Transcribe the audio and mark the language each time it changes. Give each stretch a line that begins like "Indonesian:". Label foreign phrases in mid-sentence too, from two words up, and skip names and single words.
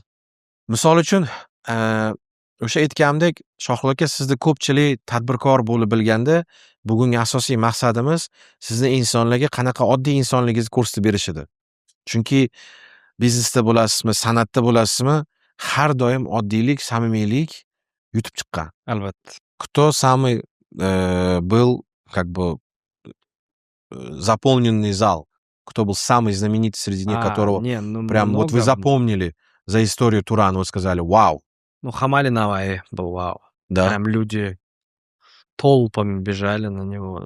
Uzbek: Misol uchun, o'sha aytganimdek, Shohil aka, sizni ko'pchilik tadbirkor bo'lib bilganda, bugungi asosiy maqsadimiz sizni insonlarga qanaqa oddiy insonligingizni ko'rsatib berish edi. Chunki biznesda bo'lasizmi, san'atda bo'lasizmi, har doim oddiylik, samimiylik yutib chiqqan. Albatta.
Russian: Кто самый был как бы заполненный зал? Кто был самый знаменитый, среди них которого прям вот вы запомнили за историю Турана, вы сказали, вау. Ну, Хамали Наваи был вау. Да. Прям люди толпами бежали на него.